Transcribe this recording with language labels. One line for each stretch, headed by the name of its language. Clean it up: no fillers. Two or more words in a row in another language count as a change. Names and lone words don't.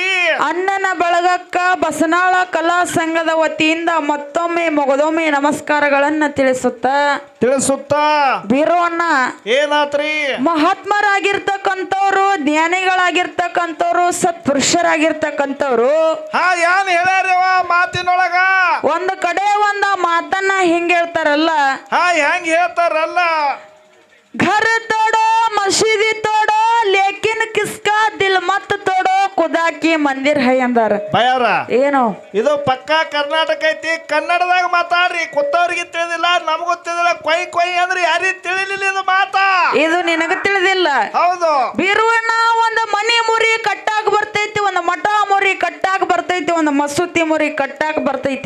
Kannada: ಅಣ್ಣನ ಬಳಗಕ್ಕ ಬಸನಾಳ ಕಲಾ ಸಂಘದ ವತಿಯಿಂದ ಮತ್ತೊಮ್ಮೆ ಮೊಗದೊಮ್ಮೆ ನಮಸ್ಕಾರಗಳನ್ನ ತಿಳಿಸುತ್ತ ಬೀರವನ್ನ ಏನಾತ್ರಿ ಮಹಾತ್ಮರಾಗಿರ್ತಕ್ಕಂಥವ್ರು ಜ್ಞಾನಿಗಳಾಗಿರ್ತಕ್ಕಂಥವ್ರು ಸತ್ಪುರುಷರಾಗಿರ್ತಕ್ಕಂಥವ್ರು ಏನ್ ಹೇಳ್ಯಾರವ ಮಾತಿನೊಳಗ ಒಂದು ಕಡೆ ಒಂದ ಮಾತನ್ನ ಹಿಂಗ ಹೇಳ್ತಾರಲ್ಲ ಹೆಂಗ್ ಹೇಳ್ತಾರಲ್ಲ
Hindi: घर तोड़ो मसीदी तोड़ो लेकिन किसका दिल मत तोड़ो खुदा की मंदिर है अंदर
Kannada: ಬಯವ್ರ ಏನು ಇದು ಪಕ್ಕಾ ಕರ್ನಾಟಕ ಐತಿ ಕನ್ನಡದಾಗ ಮಾತಾಡ್ರಿ ಕೊತ್ತವ್ರಿಗೆ ತಿಳಿದಿಲ್ಲ ನಮಗೂ ತಿಳಿದಿಲ್ಲ ಕೊಯ್ ಕೊಯ್ ಅಂದ್ರೆ ಯಾರಿಗೆ ತಿಳಿಲಿಲ್ಲ ಇದು ಮಾತಾ ಇದು ನಿನಗ ತಿಳಿದಿಲ್ಲ ಹೌದು ಬೀರುವಣ್ಣ ಒಂದು ಮನಿ ಮುರಿ ಕಟ್ಟಾಕ ಬರ್ತೈತಿ ಒಂದು ಮಠ ಮುರಿ ಕಟ್ಟಾಕ ಬರ್ತೈತಿ ಒಂದು ಮಸೂತಿ ಮುರಿ ಕಟ್ಟಾಕ ಬರ್ತೈತಿ